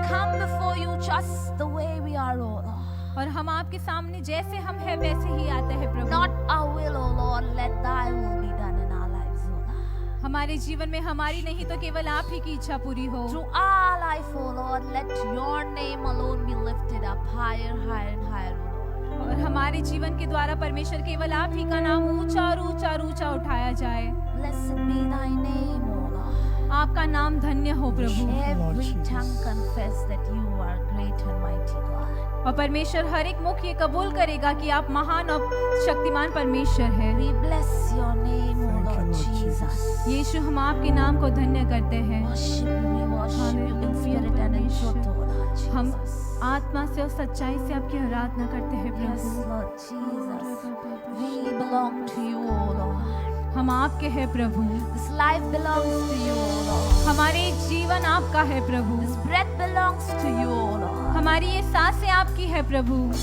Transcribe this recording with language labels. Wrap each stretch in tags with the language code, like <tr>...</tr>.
<en>come before you just the way we are, O Lord.</en> <hi>और हम आपके सामने जैसे हम हैं वैसे ही आते हैं प्रभु।</hi> <en>Not our will, O Lord, let thy will be done in our lives, O Lord.</en> <hi>हमारे जीवन में हमारी नहीं तो केवल आप ही की इच्छा पूरी हो।</hi> <en>Through our life, O Lord, let your name alone be lifted up higher, higher and higher, O Lord.</en> <hi>और हमारे जीवन के द्वारा परमेश्वर केवल आप ही का नाम ऊंचा और ऊंचा और ऊंचा उठाया जाए।</hi> <en>Blessed be thy name, O Lord.</en> <hi>आपका नाम धन्य हो प्रभु।</hi> <en>Every tongue confess that you are great and mighty God.</en> <hi>और परमेश्वर हर एक मुख ये कबूल करेगा कि आप महान और शक्तिमान परमेश्वर हैं।</hi> <en>We bless your name, O Lord Jesus.</en> <hi>यीशु हम आपके नाम को धन्य करते हैं।</hi> <en>Worship you, we worship you in spirit and in truth, O Lord</en> <hi>हम</hi> <en>Jesus.</en> <hi>आत्मा से और सच्चाई से आपकी आराधना करते हैं</hi> <en>Yes,</en> <hi>Prabhu.</hi> <en>Lord Jesus. We belong to you, O Lord.</en> <hi>हम आपके हैं प्रभु।</hi> <en>This life belongs to you, O Lord.</en> <hi>हमारे जीवन आपका है प्रभु।</hi> <en>This breath belongs to you, O Lord.</en> <hi>हमारी ये सांसें आपकी है प्रभु।</hi>